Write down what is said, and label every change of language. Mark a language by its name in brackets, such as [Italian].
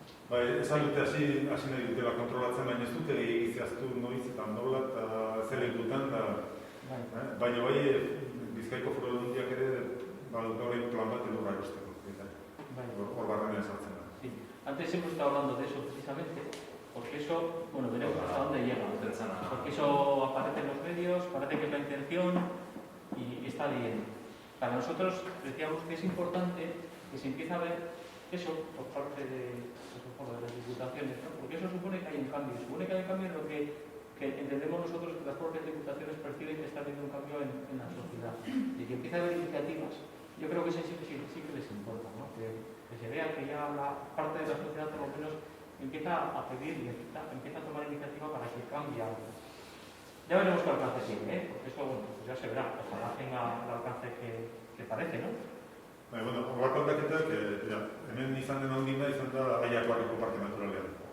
[Basque] Bai, esan dute hasi nahi dutela kontrolatzen, baina ez dute egiziaztu noiz eta nola eta zer lekutan da. Baina bai, Bizkaiko Foru Aldundiak ere badut horrein plan bat lurra erosteko. Hor barrenean sartzen da. [Spanish] Antes hemos estado hablando de eso precisamente, porque eso, bueno, veremos hasta dónde llega. Porque eso aparece en los medios, parece que es la intención y está bien. Para nosotros decíamos que es importante que se empiece a ver eso por parte de las diputaciones, ¿no? Porque eso supone que hay un cambio. Supone que hay un cambio en lo que entendemos nosotros que las propias diputaciones perciben que está habiendo un cambio en la sociedad y que empieza a haber iniciativas. Yo creo que eso sí que les importa, ¿no? Que se vea que ya la parte de la sociedad por lo menos empieza a pedir y empieza a tomar iniciativa para que cambie algo. Ya veremos qué alcance tiene, porque eso, bueno, pues ya se verá, ojalá tenga el alcance que parece, ¿no? [Basque] Bueno, horrako aldaketak, hemen izan den ondina izan da Aiako Harriko Parke Naturalean.